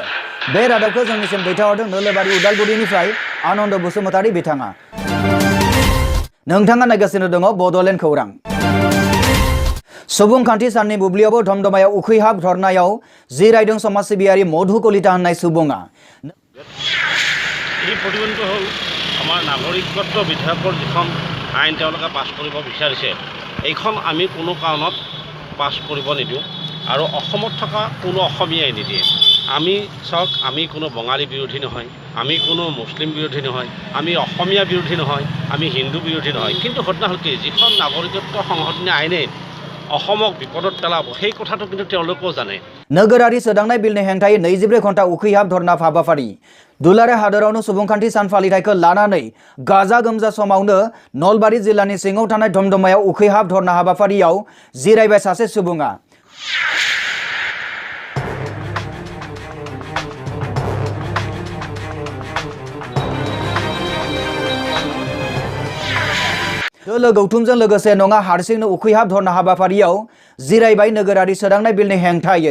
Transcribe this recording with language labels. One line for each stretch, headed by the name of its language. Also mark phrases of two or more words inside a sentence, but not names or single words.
Bodo: बे रादाबखौ जोंनिसिम दैथायहरदों नोलोबारि उदालगुरिनिफ्राय आनन्द बसुमतारी बिथाङा। नोंथाङा नायगासिनो दङ बड'लेण्ड खौरां। सुबुंखान्थि साननि बुब्लियावबो धमधमायाव उखैहाब धरनायाव जिरायदों समाज सिबियारि मधु कलिता होननाय सुबुङा।
Assamese: এই প্ৰতিবেদনটো হ'ল আমাৰ নাগৰিকত্ব বিধেয়কৰ যিখন আইন তেওঁলোকে পাছ কৰিব বিচাৰিছে এইখন আমি কোনো কাৰণত পাছ কৰিব নিদিওঁ আৰু অসমত থকা কোনো অসমীয়াই নিদিয়ে। আমি চাওক আমি কোনো বঙালী বিৰোধী নহয়, আমি কোনো মুছলিম বিৰোধী নহয়, আমি অসমীয়া বিৰোধী নহয়, আমি হিন্দু বিৰোধী নহয়। কিন্তু ঘটনা হ'ল কি যিখন নাগৰিকত্ব সংশোধনী আইনে অসমক বিপদত পেলাব সেই কথাটো কিন্তু তেওঁলোকেও জানে।
Bodo: नोगोरारि सोदांनाय बिलनि हेंथायै 24 घन्टा उखैहाब धरना हाबाफारि। दुलाराय हादोरावनो सुबुंखान्थि सान फालिथायखौ लानानै गाजा गोमजा समावनो नलबारि जिल्लानि सिङाव थानाय धमधमायाव उखैहाब धरना हाबाफारियाव जिरायबाय सासे सुबुङा। दोलो गौथुमजों लोगोसे नङा हारसिंनो उखैहाब धरना हाबाफारियाव जिरायबाय नोगोरारि सोदांनाय बिलनि हेंथायै।